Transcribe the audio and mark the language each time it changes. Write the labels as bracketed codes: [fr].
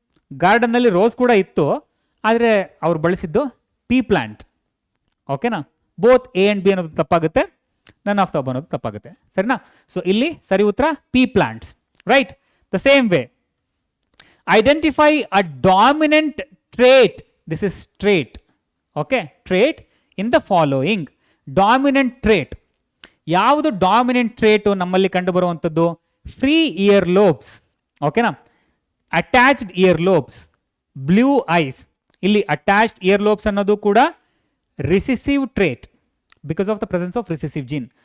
[kn] ಗಾರ್ಡನ್ನಲ್ಲಿ rose ಕೂಡ ಇತ್ತು, ಆದರೆ ಅವ್ರು ಬಳಸಿದ್ದು ಪೀ ಪ್ಲಾಂಟ್. ಓಕೆನಾ? [en] both A and B [kn] ಅನ್ನೋದು ತಪ್ಪಾಗುತ್ತೆ, [en] none of the above [kn] ಅನ್ನೋದು ತಪ್ಪಾಗುತ್ತೆ. ಸರಿನಾ? ಸೊ ಇಲ್ಲಿ ಸರಿ ಉತ್ತರ ಪೀ plants. Right? [en] The same way, identify a dominant trait. This is trait. Okay, trait in the following. Dominant trait. [kn] ಯಾವುದು ಡಾಮಿನೆಂಟ್ ಟ್ರೇಟ್ ನಮ್ಮಲ್ಲಿ ಕಂಡು ಬರುವಂಥದ್ದು? Free year lobes. ಓಕೆನಾ? Attached year lobes, blue eyes. ಇಲ್ಲಿ ಅಟ್ಯಾಚ್ಡ್ ಇಯರ್ ಲೋಬ್ಸ್ ಅನ್ನೋದು ಕೂಡ recessive trait [en] Because of the presence of recessive gene.